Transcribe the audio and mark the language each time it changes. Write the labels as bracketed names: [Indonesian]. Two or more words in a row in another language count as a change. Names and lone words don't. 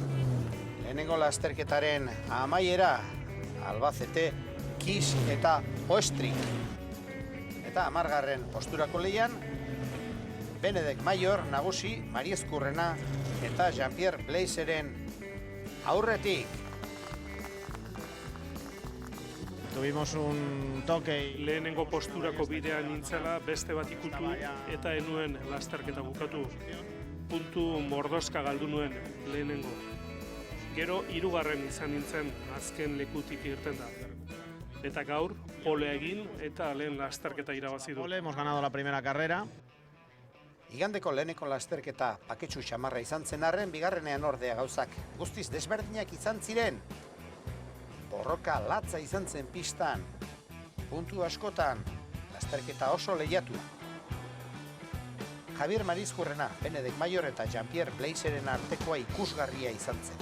[Basque] Lehenengo lasterketaren amaiera, Albacete, Kiss eta Oestrik. Eta 10. posturako leian, Benedek Mayor nagusi, Marizkurrena eta Jean-Pierre Blaiseren aurretik. [Spanish] Tuvimos un toque. [Basque] Lehenengo posturako bidean nintzela beste bat ikutu eta enuen lasterketa bukatu. Puntu mordoska galdu nuen lehenengo. Gero 3. izan nintzen azken lekutik irten da. Eta gaur, polea egin eta lehen lasterketa irabazi du. [Spanish] Hemos ganado la primera carrera. [Basque] Igandeko leheneko lasterketa paketsu xamarra izan zen arren, bigarrenean ordea gauzak guztiz desberdinak izan ziren. Borroka latza izan zen pistan, puntu askotan, lasterketa oso lehiatu. Javier Marizkurrena, Benedek Mayor eta Jean-Pierre Blaiseren artekoa ikusgarria izan zen.